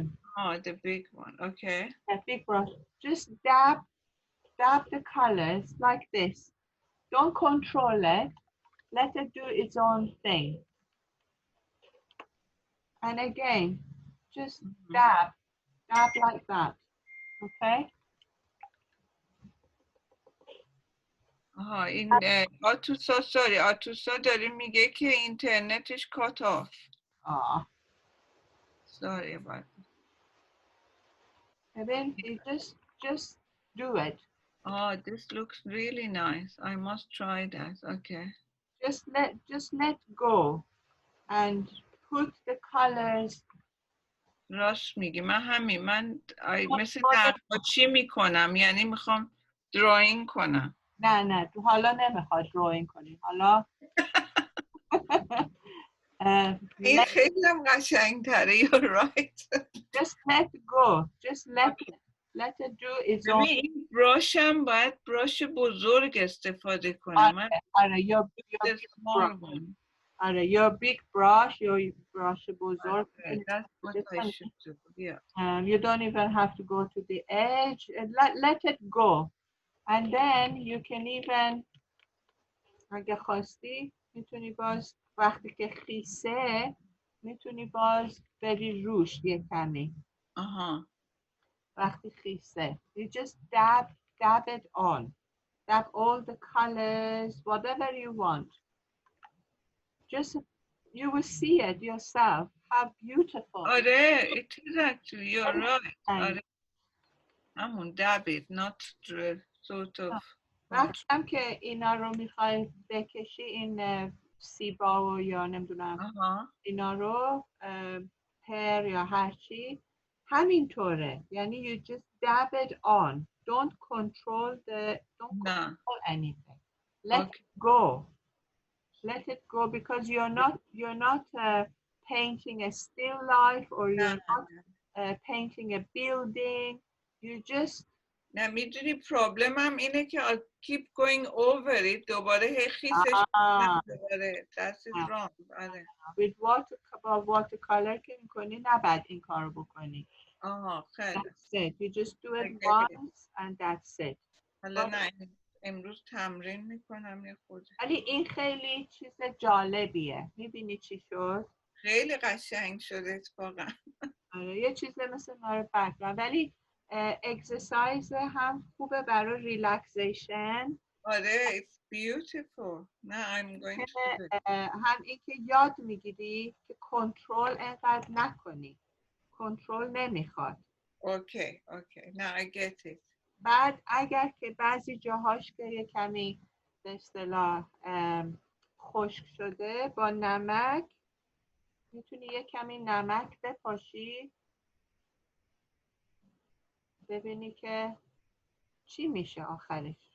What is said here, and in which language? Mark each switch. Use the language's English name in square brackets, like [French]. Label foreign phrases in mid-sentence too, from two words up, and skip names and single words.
[English] Oh, the big one. Okay. big brush, just dab the colors like this. Don't control it. Let it do its own thing. And again, just Mhm. dab like that. Okay? [Persian] آها این آتوسا سوری آتوسا داره میگه که اینترنتش [English] cut off. Ah. Sorry about that. And then you just do it. Oh, this looks really nice. I must try that. Okay. Just let go and put the colors. [Persian] راست میگی من مثل نقاشی میکنم یعنی میخوام دراینگ کنم. نه تو حالا نمیخواد drawing کنی. حالا این خیلی هم قشنگ تره. [English] You're right. just let go. Just let it do its own. [Persian] ببین این براشم باید براش بزرگ استفاده کنم. من [English] your the big small brush. one. Your big brush, your brush بزرگ. Okay, that's what I should do. Yeah. You don't even have to go to the edge. Let it go. And then you can even, [Persian] اگه خواستی میتونی باز وقتی که خیسه میتونی باز بری روش یه کمی. Uh-huh. وقتی خیسه [English] you just dab it on. Dab all the colors, whatever you want. Just you will see it yourself how beautiful. آره, it is actually, you're right. And [Persian] آره. همون [English] dab it, not sort of. [Persian] وقتی هم که اینا رو میخوای بکشی، این سیبا و یا نمیدونم اینا رو پر یا هرچی همینطوره. [English] یعنی you just dab it on. Don't control control anything. Let it go. Let it go, because you're not painting a still life, or you're not painting a building. You just [Persian] نه میدونی پرابلمم اینه که [English] I keep going over it [Persian] دوباره هی خیسش آه. [English] دوباره that is wrong. [Persian] آره. with با watercolor که میکنی نباید این کارو بکنی. خیلی. [English] That's it. You just do it I get it. once and that's it. [Persian] حالا نه امروز تمرین میکنم یه خود. ولی این خیلی چیز جالبیه. میبینی چی شد؟ خیلی قشنگ شده اتفاقا. آره یه چیز مثل نار بک‌گراند ولی اکسرسایز هم خوبه برای ریلکسیشن. [English] آره it's beautiful. نه I'm going to do it. [Persian] هم این که یاد میگیری که کنترل انقدر نکنی. کنترل نمیخواد. [English] اوکی نه I get it. [Persian] بعد اگر که بعضی جاهاش که یه کمی به اصطلاح خشک شده با نمک میتونی یه کمی نمک بپاشی ببینی که چی میشه آخرش.